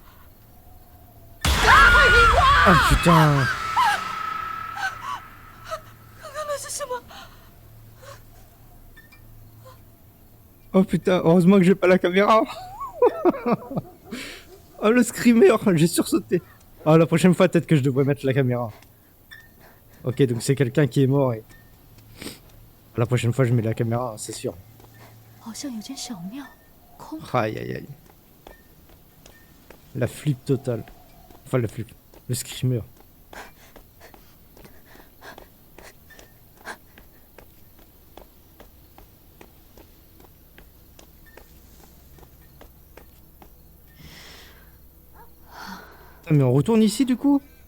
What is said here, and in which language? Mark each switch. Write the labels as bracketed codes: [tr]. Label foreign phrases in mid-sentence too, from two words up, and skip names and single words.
[fr] Ah putain. [zh] 那是什么？ [fr] Oh putain, heureusement que j'ai pas la caméra. Oh le screamer, j'ai sursauté. Oh la prochaine fois peut-être que je devrais mettre la caméra. Ok, donc c'est quelqu'un qui est mort et... La prochaine fois je mets la caméra, c'est sûr. [zh] 好像有间小庙，空的。 [fr] Aïe aïe aïe. La flip totale. Enfin la flip. Le screamer. Ah, mais on retourne ici du coup?